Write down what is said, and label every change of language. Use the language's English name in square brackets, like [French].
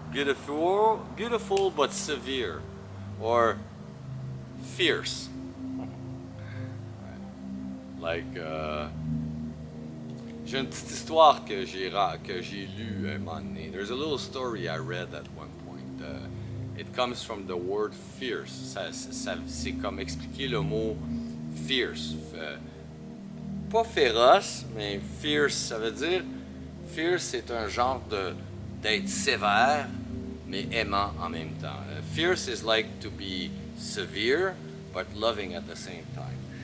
[English] Beautiful, beautiful but severe. Or fierce. [French] Like, j'ai une petite histoire que j'ai lue un moment donné. [English] There's a little story I read at one point. It comes from the word fierce. [French] C'est comme expliquer le mot fierce. Pas féroce, mais fierce, ça veut dire... Fierce, c'est un genre d'être sévère, mais aimant en même temps. [English] Fierce is like to be severe, but loving at the same time.